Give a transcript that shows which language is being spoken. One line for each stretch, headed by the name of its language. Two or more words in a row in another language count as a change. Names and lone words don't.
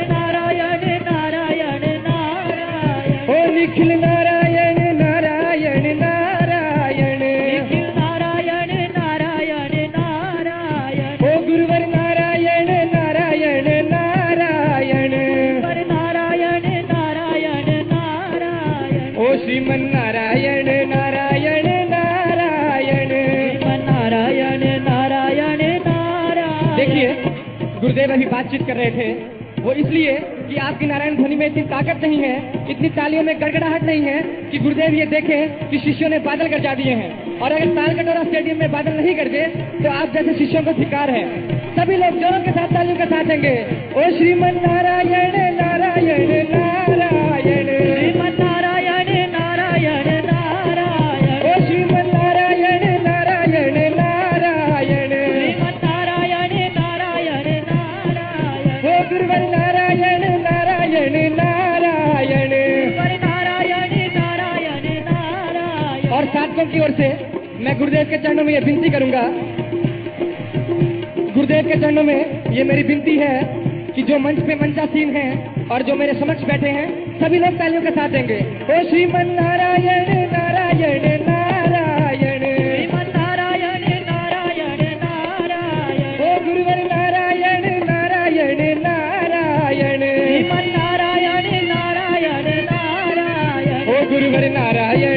Hindi: नारायण नारायण नारायण ओ निखिल नारायण नारायण नारायण निखिल नारायण नारायण नारायण ओ गुरुवर नारायण नारायण नारायण गुरुवर नारायण नारायण नारायण ओ श्रीमन नारायण नारायण नारायण श्रीमन नारायण नारायण नारायण। देखिए गुरुदेव अभी बातचीत कर रहे थे, वो इसलिए कि आपकी नारायण ध्वनि में इतनी ताकत नहीं है, इतनी तालियों में गड़गड़ाहट नहीं है कि गुरुदेव ये देखें कि शिष्यों ने बादल गरजा दिए हैं। और अगर ताल कटोरा स्टेडियम में बादल नहीं गरजे तो आप जैसे शिष्यों को धिक्कार है। सभी लोग जोरों के साथ तालियों के साथ देंगे। ओ श्रीमन नारायण नारायण नारायण श्रीमन नारायण नारायण नारायण ओ श्रीमन नारायण नारायण नारायण श्रीमन नारायण नारायण नारायण ओ गुरुवर नारायण नारायण नारायण गुरुवर नारायण नारायण नारायण। और साधकों की ओर से मैं गुरुदेव के चरणों में ये विनती करूंगा, गुरुदेव के चरणों में ये मेरी विनती है कि जो मंच पे मंचासीन हैं और जो मेरे समक्ष बैठे हैं सभी लोग तालियों के साथ देंगे। ओ श्रीमन नारायण नारायण नारायण श्रीमन नारायण नारायण नारायण ओ गुरुवर नारायण नारायण नारायण श्रीमन नारायण नारायण नारायण ओ गुरुवर नारायण